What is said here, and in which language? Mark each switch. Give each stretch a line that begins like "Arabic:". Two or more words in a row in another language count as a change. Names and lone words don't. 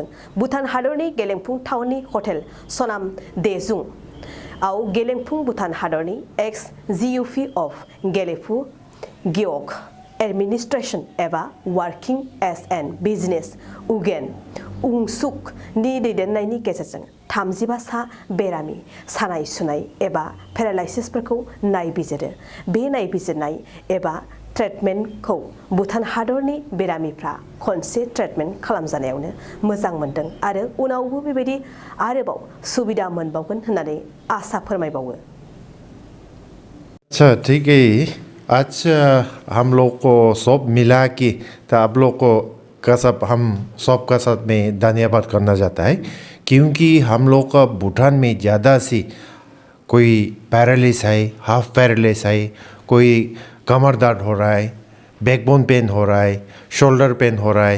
Bodo: भुटान हादरनि गेलेमफुं टाउननि हटेल सनाम देजुं आव गेलेमफुं भुटान हादरनि एक्स जिउपि अफ गेलेफु गियक एडमिनिस्ट्रेशन एबा वर्किं एस एन बिजनेस उगेन उंसुक नि दैदेननायनि गेजेरजों 35 सा बेरामि सानाय सुनाय एबा पेरालाइसिसफोरखौ नायबिजिरो। बे नायबिजिरनाय एबा ट्रिटमेन्टखौ भुटान हादरनि बेरामिफ्रा खनसे ट्रिटमेन्ट खालामजानायावनो मोजां मोनदों आरो उनावबो बेबायदि आरोबाव सुबिदा मोनबावगोन होननानै आसा फोरमायबावो।
Hindi: अच्छा ठीक है। आज हम लोग को सब मिला के तो आप लोग को का सब हम सब का साथ में धन्यवाद करना चाहता है, क्योंकि हम लोग का भूटान में ज़्यादा से कोई पैरालिस है, हाफ पैरालिस है, कोई कमर दर्द हो रहा है,
English: backbone pain
Hindi: हो रहा है,
English: shoulder pain
Hindi: हो रहा है।